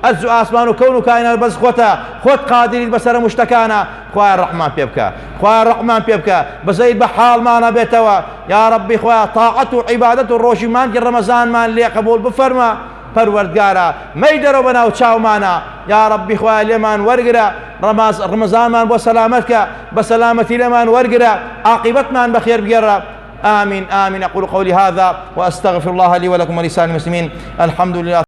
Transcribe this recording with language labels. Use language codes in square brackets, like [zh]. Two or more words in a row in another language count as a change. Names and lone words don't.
[ckb] و ئاسمان و کەون و کائینات بەس خۆتە خۆت قادریت بەسەر مشتەکانە خوایە ڕەحمان پێ بکە خوایە ڕەحمان پێ بکە بەزەید بە حاڵمانە بێتەوە [ar] یا ربی [ckb] خوایە تاعەت و عیبادەت و ڕۆژی مانگی ڕەمەزانمان لێ قبول بفەرمە پەروەردگارە مەی دەرەوە بەناو چاومانە [ar] یا ربی [ckb] خوایە لێمان وەرگرە ڕەمەزانمان بۆ سەلامەتکە بە سەلامەتی لێمان وەرگرە عاقبەتمان بەخێر بگێڕە [ar] آمين آمين أقول قولي هذا وأستغفر الله لي ولكم ولسائر المسلمين الحمد لله